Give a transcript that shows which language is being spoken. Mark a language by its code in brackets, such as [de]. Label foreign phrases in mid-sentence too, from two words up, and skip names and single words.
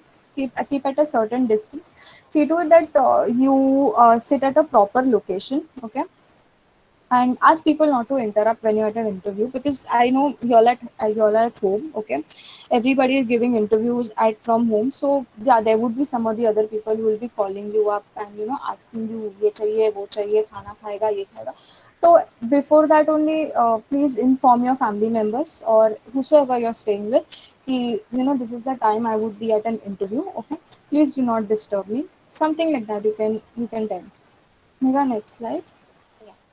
[en] Keep at a certain distance. See to it that you sit at a proper location. Okay. And ask people not to interrupt when you're at an interview, because I know you're at home. Okay. Everybody is giving interviews at from home. So yeah, there would be some of the other people who will be calling you up and asking you [hi] ये चाहिए वो चाहिए खाना खाएगा ये खाएगा. [en] So before that only, please inform your family members or whosoever you're staying with ki, this is the time I would be at an interview. Okay. Please do not disturb me, something like that. You can tell. Mega, next slide. Yeah.